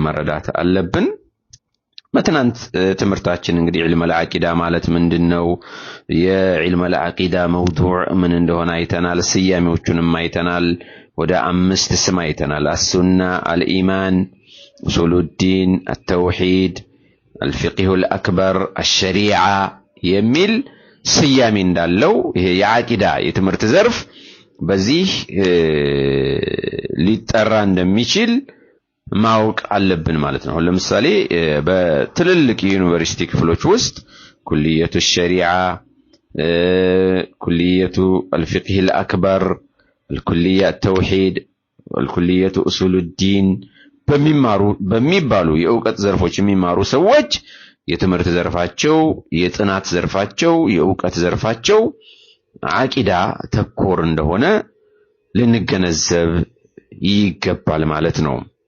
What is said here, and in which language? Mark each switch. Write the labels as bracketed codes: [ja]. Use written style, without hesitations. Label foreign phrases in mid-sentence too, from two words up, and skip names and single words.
[am] መረዳት አለብን በትናንት ትምህርታችን እንግዲህ [ar] علم العقيدة [am] ማለት ምንድነው የዒልም አልዓቂዳ መውዱዕ ምን እንደሆነ አይተናል ስያሜዎቹንም አይተናል ወደ 5 ስም አይተናል [ar] السنة الإيمان أصول الدين التوحيد الفقه الأكبر الشريعة [am] የሚል ስያሜ እንዳለው ይሄ የዓቂዳ የትምህርት ዘርፍ በዚህ ሊጠራ እንደሚችል ማወቅ አለብን ማለት ነው ለምሳሌ በትልልቅ ዩኒቨርሲቲ ክፍሎች ውስጥ [ar] كلية الشريعة كلية الفقه الأكبر الكلية التوحيد والكلية أصول الدين [am] በሚባሉ የዕውቀት ዘርፎች የሚማሩ ሰዎች የትምህርት ዘርፋቸው የጥናት ዘርፋቸው የዕውቀት ዘርፋቸው ዓቂዳ ተኮር እንደሆነ ልንገነዘብ ይገባል ማለት ነው